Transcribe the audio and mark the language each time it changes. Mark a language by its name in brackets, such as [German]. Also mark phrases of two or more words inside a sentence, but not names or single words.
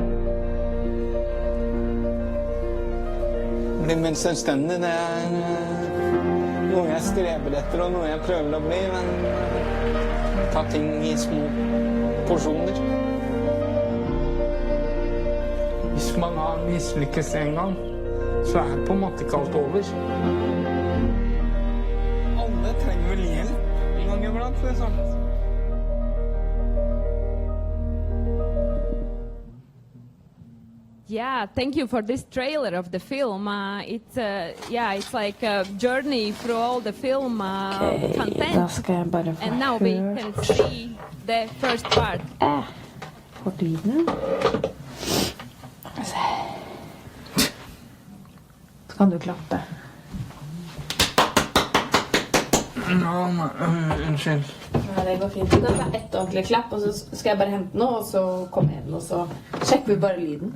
[Norwegian] Bli mer selvstendig, det noe jeg streber etter og noe jeg prøver å bli, men ta ting i små porsjoner. Hvis man har mislykkes en gang, så på en måte ikke alt over. Alle trenger vel hjelp en gang iblant, liksom. [English] Yeah, thank you for this trailer of the film. It's like a journey through all the film content. [Norwegian] Da skal jeg bare få [English] And now we can see the first part. [Norwegian] Bort lyden. Så kan du klappe. Unnskyld. Ja, det går fint. Du kan ta ett ordentlig klapp, og så skal jeg bare hente noe, og så kommer jeg inn, og så sjekker vi bare lyden.